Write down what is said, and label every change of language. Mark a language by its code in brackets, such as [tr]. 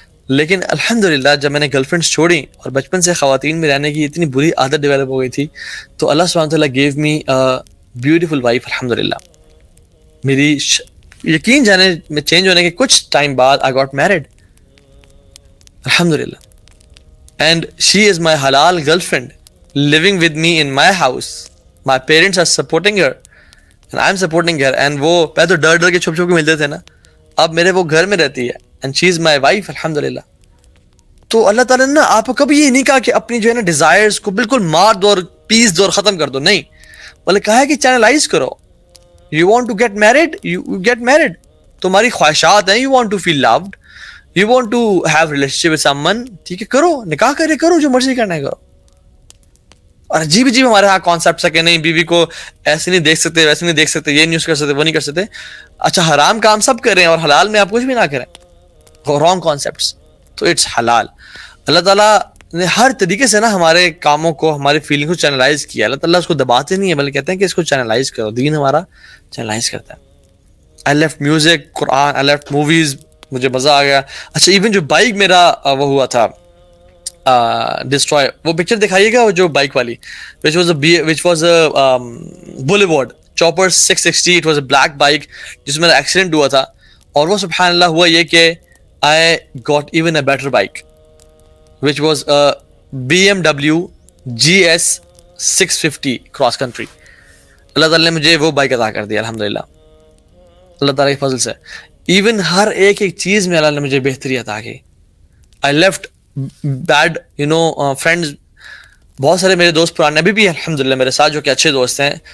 [ur] لیکن الحمد للہ جب میں نے گرل فرینڈس چھوڑی اور بچپن سے خواتین میں رہنے کی اتنی بری عادت ڈیولپ ہو گئی تھی, تو اللہ سبحانہ تعالیٰ [en] gave me beautiful wife [ur] الحمد للہ. میری یقین جانے میں چینج ہونے کے کچھ ٹائم بعد [en] I got married الحمد للہ, and she is my حلال girlfriend living with me in my house. My parents are supporting her and I'm supporting her. [ur] And وہ پہلے تو ڈر ڈر کے چھپ چھپ کے ملتے تھے نا, اب میرے وہ گھر میں رہتی ہے [en] and she is my wife [ur] الحمدللہ. تو اللہ تعالیٰ نے نا آپ کو کبھی یہ نہیں کہا کہ اپنی جو ہے نا ڈیزائرز کو بالکل مار دو اور پیس دو اور ختم کر دو, نہیں, بلکہ کہا ہے کہ چینلائز کرو. [en] You want to get married, you get married. [ur] تمہاری خواہشات ہیں, [en] you want to feel loved, you want to have relationship with someone, [ur] ٹھیک ہے کرو, نکاح کرے کرو, جو مرضی کرنا ہے کرو. اور عجیب عجیب ہمارے ہاں کانسیپٹس ہے کہ نہیں بیوی کو ایسے نہیں دیکھ سکتے, ویسے نہیں دیکھ سکتے, یہ نہیں کر سکتے, وہ نہیں کر سکتے. اچھا حرام کام سب کریں اور حلال میں آپ کچھ بھی نہ کریں, رانگ کانسیپٹس. تو اٹس حلال. اللہ تعالیٰ نے ہر طریقے سے نا ہمارے کاموں کو, ہماری فیلنگ کو چینلائز کیا. اللہ تعالیٰ اس کو دباتے نہیں ہے بلکہ کہتے ہیں کہ اس کو چینلائز کرو. دین ہمارا چینلائز کرتا ہے. [en] I left music, قرآن, I left movies, [ur] مجھے مزہ آ گیا. اچھا ایون جو بائک میرا وہ ہوا تھا ڈسٹرائے, وہ پکچر دکھائیے گا, وہ جو بائک والی [en] which was a Boulevard Chopper 660, it was a black bike [ur] جس میں ایکسیڈنٹ ہوا تھا. اور وہ سبحان اللہ ہوا یہ کہ [en] I got even a better bike which was a BMW GS 650 cross country. [ur] اللہ تعالیٰ نے مجھے وہ بائک عطا کر دیا الحمدللہ, اللہ تعالیٰ کے فضل سے. ایون ہر ایک چیز میں اللہ نے مجھے بہتری عطا کی. [en] I left [ur] بیڈ فرینڈز, بہت سارے میرے دوست پرانے ابھی بھی الحمدللہ میرے ساتھ جو کہ اچھے دوست ہیں.